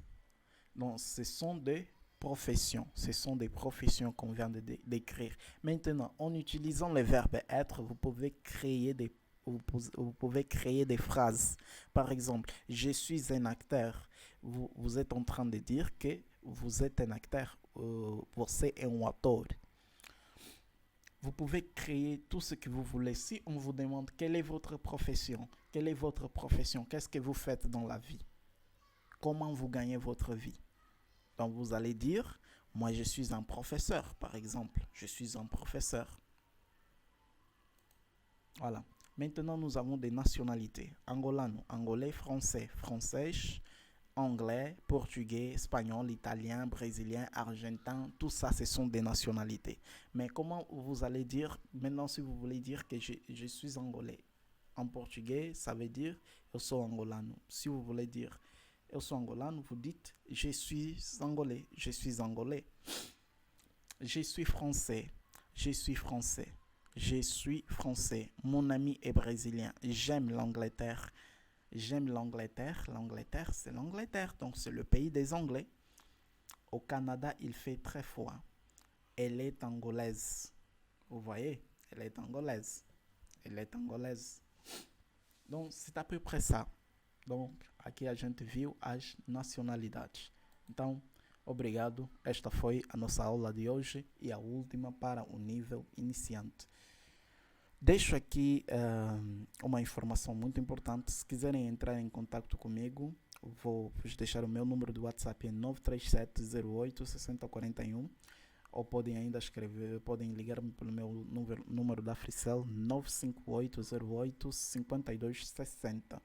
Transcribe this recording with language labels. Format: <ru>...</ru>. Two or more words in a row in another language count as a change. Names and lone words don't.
<fr>Donc, ce sont des professions. Ce sont des professions qu'on vient de décrire. Maintenant, en utilisant le verbe être, vous pouvez créer vous pouvez créer des phrases. Par exemple, je suis un acteur. Vous êtes en train de dire que vous êtes un acteur.</fr> <pt>Você é um ator.</pt> <fr>Vous pouvez créer tout ce que vous voulez. Si on vous demande quelle est votre profession, qu'est-ce que vous faites dans la vie, comment vous gagnez votre vie. Donc vous allez dire, moi je suis un professeur, par exemple. Je suis un professeur. Voilà. Maintenant, nous avons des nationalités. Angolano, angolais, français, française, anglais, portugais, espagnol, italien, brésilien, argentin, tout ça, ce sont des nationalités. Mais comment vous allez dire, maintenant, si vous voulez dire que je suis angolais, en portugais, ça veut dire</fr> <pt>eu sou angolano.</pt> <fr>Si vous voulez dire</fr> <pt>eu sou angolano,</pt> <fr>vous dites je suis angolais, je suis angolais. Je suis français, je suis français. Je suis français. Mon ami est brésilien. J'aime l'Angleterre. J'aime l'Angleterre. L'Angleterre, c'est l'Angleterre. Donc, c'est le pays des Anglais. Au Canada, il fait très froid. Elle est angolaise. Vous voyez? Elle est angolaise. Elle est angolaise. Donc, c'est à peu près ça. Donc,</fr> <pt>aqui a gente viu as nacionalidades. Então, obrigado. Esta foi a nossa aula de hoje e a última para o nível iniciante. Deixo aqui uma informação muito importante. Se quiserem entrar em contato comigo, vou vos deixar o meu número de WhatsApp em 937086041, ou podem ainda escrever, podem ligar-me pelo meu número da Fricel 958085260.</pt>